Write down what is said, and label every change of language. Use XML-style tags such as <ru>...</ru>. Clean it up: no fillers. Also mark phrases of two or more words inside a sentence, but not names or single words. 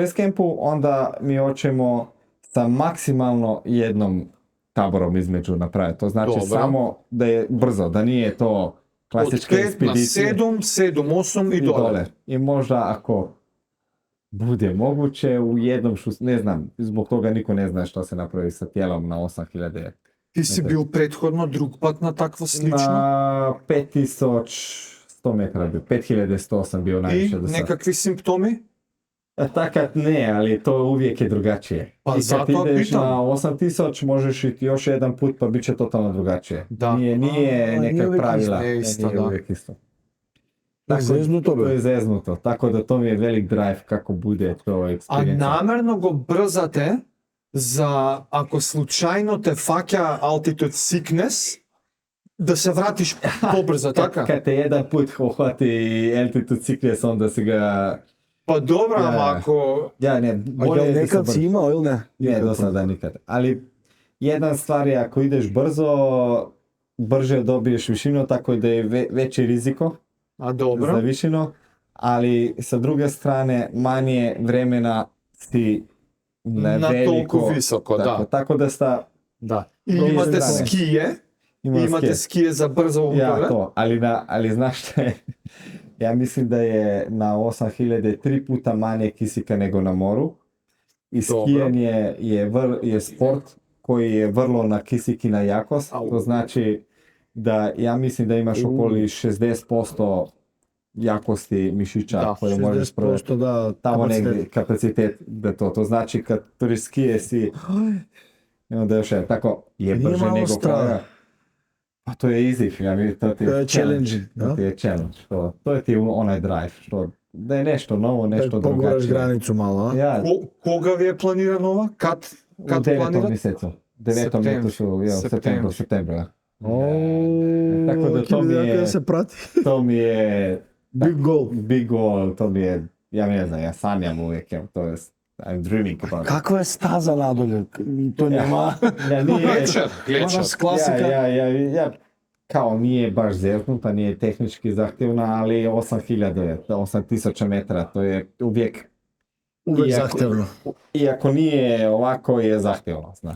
<hr>bez campu, onda mi hoćemo sa maksimalno jednom taborom između napraviti. To znači Dobro. samo da je brzo, da nije to</hr> <mk>Од</mk> <hr>klasička</hr> <mk>5 на</mk> <hr>ekspedicija</hr> <mk>7, 7, 8 и</mk> <hr>i</hr> <mk>доле.</mk> <hr>dole. I možda ako bude moguće u jednom ne znam, zbog toga niko ne zna što se napravi sa tijelom na 8000.</hr> <mk>Ти си бил претходно друг пат на таква слично?</mk> <hr>Na 5100 metara bio, 5100 sam bio</hr> <mk>И</mk> <hr>najviše do sada.</hr> <mk>некакви симптоми?</mk> <hr>Takad ne, ali to uvijek je drugačije. Pa I kad zato ideš pitam. na 8000 možeš iti još jedan put pa bit će totalno drugačije. Da. Nije Nije nekak uvijek pravila. isto, isto, Nije da. uvijek isto. zeznuto To je</hr> <mk>bе.</mk> <hr>zeznuto, tako da to mi je velik drive kako bude to</hr> <mk>А eksperijenca. намерно го брзате за ако случајно те фаќа</mk> <en>altitude sickness,</en> <mk>да се вратиш побрзо, така?</mk> <hr>Kad te jedan put uhvati</hr> <en>altitude sickness,</en> <hr>onda si ga...</hr> <mk>Па добро,</mk> <hr>Ja.</hr> <mk>ама ако</mk> <hr>Ja, ne, A bolje jel je da nekad sam si imao ili ne? Ne, do sada nikad. Ali jedna stvar je ako ideš brzo, brže dobiješ višinu, tako da je veći riziko</hr> <mk>А</mk> <hr>za</hr> <mk>добро.</mk> <hr>višinu, ali sa druge strane manje vremena si na</hr> <mk>На</mk> <hr>veliko.</hr> <mk>толку високо,</mk> <hr>Tako,</hr> <mk>да.</mk> <hr>tako da sta</hr> <mk>Да. И Други имате страни. скије,</mk> <hr>ima</hr> <mk>имате</mk> <hr>ske.</hr> <mk>скије за брзо</mk> <hr>Ja,</hr> <mk>ударе.</mk> <hr>to, ali znaš šta je? Ja mislim da je na 8000 3 puta manje kisika nego na moru. I Dobro. skijanje je sport koji je vrlo na kisik i na jakost. Au. To znači da ja mislim da imaš okoli 60% jakosti mišića Da, koje možeš 60% da tamo kapacitet. negdje kapacitet da to znači kad turiš skije si i onda još jedan tako je Nije brže malo nego strah. koga. Pa to je easy, ja mi to ti To je je challenging, to da? ti je challenge, to je ti onaj drive, što da je nešto novo, Da nešto poguraš drugačije. granicu malo, a? Ja,</hr> <mk>Кога ви е планирано ова?</mk> <hr>u Kad 9. planirate? mjesecu. 9. mjesecu, ja, u septembru. Tako da to mi je- da se prati. To mi je</hr> <en>Big goal. big goal,</en> <hr>to mi je, ja ne znam, ja sanjam uvijek, to je,</hr> <en>I'm dreaming about it.</en> <hr>Kakva je staza nadolje? To nema. Ja, nije,</hr> <mk>Глечер, глечер.</mk> <hr>Ona klasika. ja, kao nije baš zeznuta, nije tehnički zahtjevna, ali 8000 je, 8000 metara, to je uvijek,</hr> <sr>Uvek</sr> <hr>Iako-</hr> <sr>zahtevno.</sr> <hr>iako nije ovako je zahtjevno, znaš.</hr>